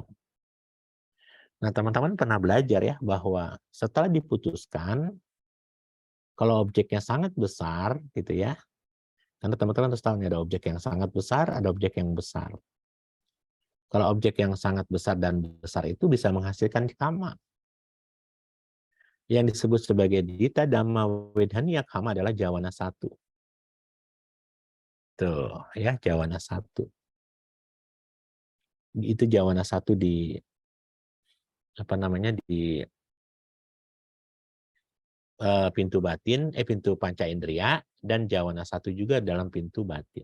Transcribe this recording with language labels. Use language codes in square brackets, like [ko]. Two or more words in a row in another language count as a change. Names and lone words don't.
[id] Nah, teman-teman pernah belajar ya bahwa setelah diputuskan, kalau objeknya sangat besar gitu ya, karena teman-teman harus tahu nih ada objek yang sangat besar, ada objek yang besar. Kalau objek yang sangat besar dan besar itu bisa menghasilkan kama. Yang disebut sebagai [pi] dita dhamma wedhanya kama [id] adalah jawana 1. Tuh ya, jawana 1. Itu jawana 1 di apa namanya di pintu batin, pintu panca indera, dan jawana 1 juga dalam pintu batin.